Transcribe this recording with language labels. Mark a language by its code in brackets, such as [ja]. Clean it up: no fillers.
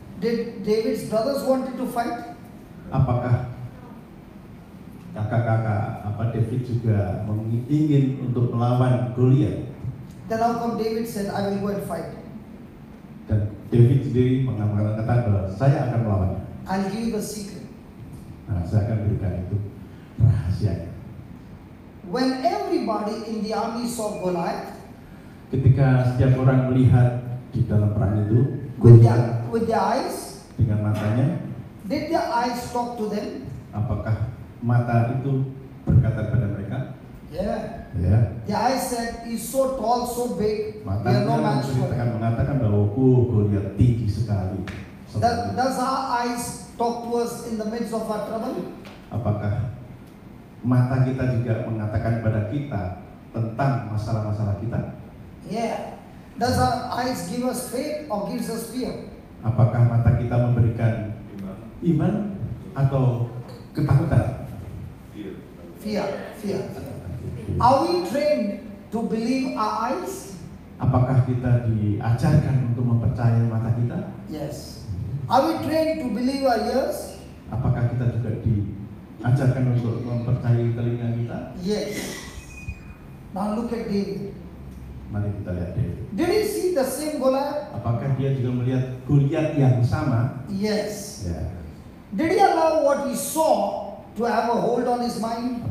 [en] Did David's brothers wanted to fight? [id] Apakah kakak-kakak David juga ingin untuk melawan Goliat? [en] Then how come David said, I will go and fight? [id] Dan David sendiri mengatakan bahwa saya akan melawan. [en] I'll give you the secret. [id] Nah, saya akan berikan itu rahasia. [en] When everybody in the army saw Goliath, [id] ketika setiap orang melihat di dalam perang itu [en] with their eyes, [id] dengan matanya, [en] did their eyes talk to them? [id] apakah mata itu berkata kepada mereka? [en] Yeah. [id] Ya. [en] The eyes said, he's so tall, so big, we are no [id] Matanya [en] match for him. [id] mengatakan bahwa Goliat tinggi sekali. [en] Does our eyes talk to us in the midst of our trouble? [id] Apakah mata kita juga mengatakan kepada kita tentang masalah-masalah kita? [en] Yeah. Does our eyes give us faith or gives us fear? [id] Apakah mata kita memberikan iman atau ketakutan? [en] Fear. Are we trained to believe our eyes? [id] Apakah kita diajarkan untuk mempercayai mata kita? [en] Yes. Are we trained to believe our ears? [id] Apakah kita juga diajarkan untuk mempercayai telinga kita? [en] Yes. Now look at David. [id] Mari kita lihat David. [en] Did he see the same Goliath? [id] Apakah dia juga melihat Goliat yang sama? [en] Yes. [id] Ya. [en] Did he allow what he saw to have a hold on his mind?